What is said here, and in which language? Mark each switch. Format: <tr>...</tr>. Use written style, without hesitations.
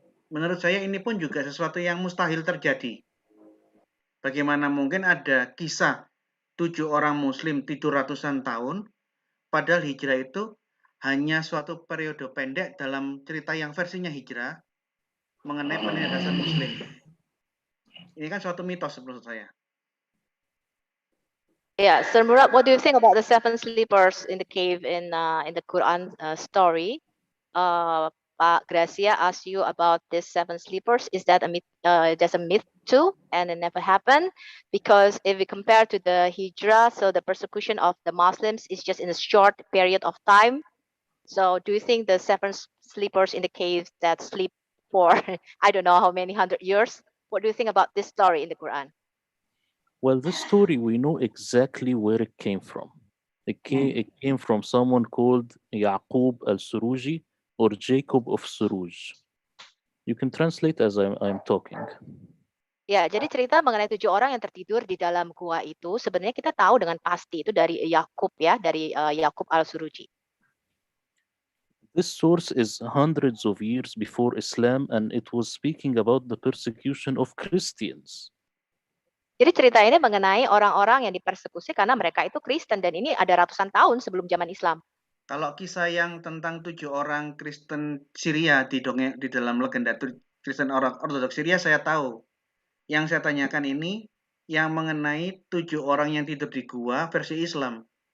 <id>Menurut saya ini pun juga sesuatu yang mustahil terjadi. Bagaimana mungkin ada kisah 7 orang Muslim tidur ratusan tahun, padahal hijrah itu hanya suatu periode pendek dalam cerita yang versinya hijrah mengenai penindasan Muslim. Ini kan suatu mitos menurut saya.</id> <en>Yeah, Sir Murad, what do you think about the 7 sleepers in the cave in the Quran story? Pak Gracia asked you about this 7 sleepers, is that a myth? That's a myth too, and it never happened? Because if we compare to the Hijrah, so the persecution of the Muslims is just in a short period of time. So do you think the 7 sleepers in the caves that sleep for I don't know how many 100 years? What do you think about this story in the Quran? Well, this story, we know exactly where it came from. It came from someone called Yaqub al-Suruji or Jacob of Suruj. You can translate as I'm talking.</en> <id>Ya, jadi cerita mengenai 7 orang yang tertidur di dalam gua itu sebenarnya kita tahu dengan pasti itu dari Yakub ya, dari Yakub al-Suruji.</id> <en>This source is hundreds of years before Islam, and it was speaking about the persecution of Christians.</en> <id>Jadi cerita ini mengenai orang-orang yang dipersekusi karena mereka itu Kristen, dan ini ada ratusan tahun sebelum zaman Islam. Kalau kisah yang tentang 7 orang Kristen Syria di dalam legenda Kristen orang Ortodoks Syria saya tahu. Yang saya tanyakan ini yang mengenai 7 orang yang tidur di gua versi Islam.</id>